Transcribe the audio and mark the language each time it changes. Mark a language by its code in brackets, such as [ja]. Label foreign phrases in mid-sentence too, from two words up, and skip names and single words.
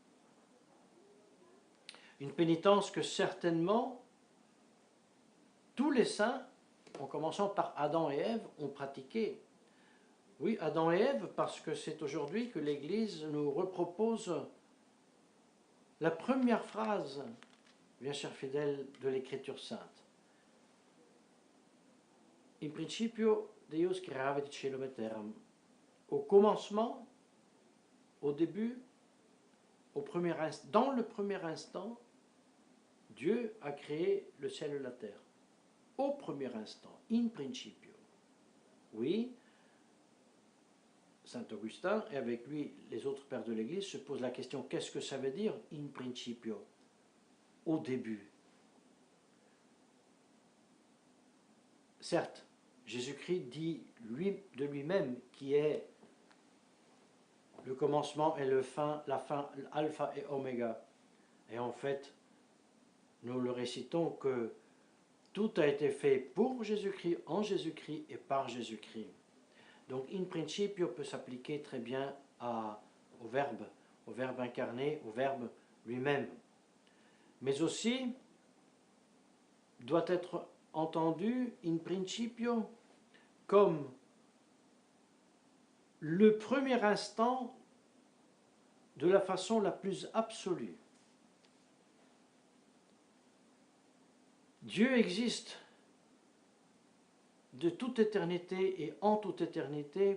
[fr] Une pénitence que certainement tous les saints, en commençant par Adam et Ève, ont pratiqué. Oui, Adam et Ève, parce que c'est aujourd'hui que l'Église nous repropose la première phrase, bien chers fidèles, de l'Écriture sainte. [la] In principio Deus creavit caelum et terram. [fr] Au commencement, au début, dans le premier instant, Dieu a créé le ciel et la terre. Au premier instant, [la] in principio. [fr] Oui, Saint Augustin, et avec lui les autres pères de l'Église, se posent la question, qu'est-ce que ça veut dire [la] in principio? [fr] Au début. Certes, Jésus-Christ dit de lui-même qui est le commencement et la fin, alpha et oméga. Et en fait, nous le récitons que tout a été fait pour Jésus-Christ, en Jésus-Christ et par Jésus-Christ. Donc, [la] in principio [fr] peut s'appliquer très bien au Verbe incarné, au Verbe lui-même. Mais aussi, doit être entendu [la] in principio [fr] comme le premier instant de la façon la plus absolue. Dieu existe de toute éternité et en toute éternité.